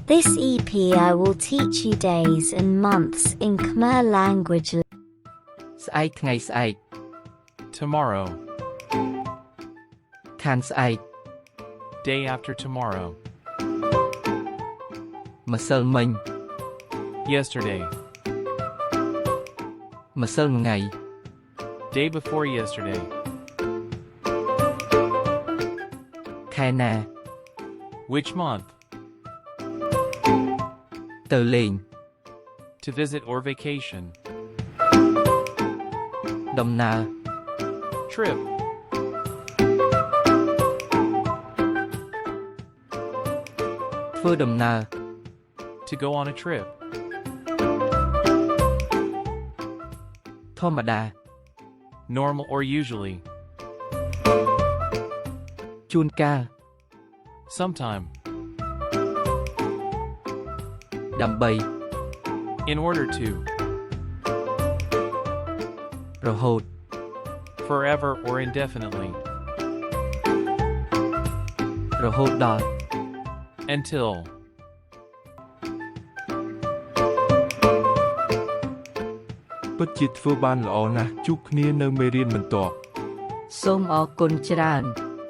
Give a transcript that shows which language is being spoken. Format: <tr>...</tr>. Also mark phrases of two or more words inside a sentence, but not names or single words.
<en>This EP I will teach you days and months in Khmer language.</en> <km>ស្អែកថ្ងៃស្អែក</km> <en>Tomorrow.</en> <km>ខានស្អែក</km> <en>Day after tomorrow.</en> <km>ម្សិលមិញ</km> <en>Yesterday.</en> <km>ម្សិលថ្ងៃ</km> <en>Day before yesterday.</en> <km>ខែណា</km> <en>Which month?</en> <km>ទៅលេង</km> <en>To visit or vacation.</en> <km>ដំណើរ</km> <en>Trip.</en> <km>ធ្វើដំណើរ</km> <en>To go on a trip.</en> <km>ធម្មតា</km> <en>Normal or usually.</en> <km>ជួនកាល</km> <en>Sometime.</en> <km>ដើម្បី</km> <en>In order to.</en> <km>រហូត</km> <en>Forever or indefinitely.</en> <km>រហូតដល់</km> <en>Until.</en> <km>ពិតជាធ្វើបានល្អណាស់ជួបគ្នានៅមេរៀនបន្ទាប់ សូមអរគុណច្រើន</km>